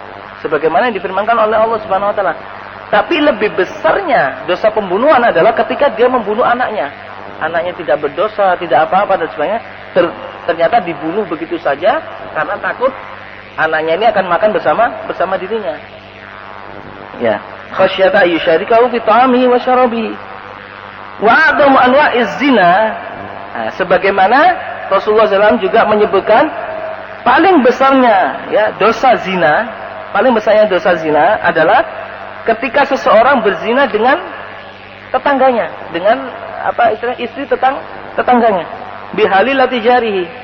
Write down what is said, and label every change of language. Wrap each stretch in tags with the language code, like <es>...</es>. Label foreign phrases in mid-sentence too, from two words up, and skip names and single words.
<id>Sebagaimana yang difirmankan oleh Allah</id> <ar>سبحانه وتعالى.</ar> <id>Tapi lebih besarnya dosa pembunuhan adalah ketika dia membunuh anaknya. Anaknya tidak berdosa, tidak apa-apa dan sebagainya, ternyata dibunuh begitu saja karena takut anaknya ini akan makan bersama dirinya. Ya,</id> <ar>خشية أن يشركه في طعامه وشرابه. وأعظم أنواع الزنا.</ar> <id>Nah, sebagaimana Rasulullah SAW juga menyebutkan paling besarnya, ya, dosa zina, paling besarnya dosa zina adalah ketika seseorang berzina dengan tetangganya, dengan istri tetangganya,</id> <ar>بحليلة جاره.</ar>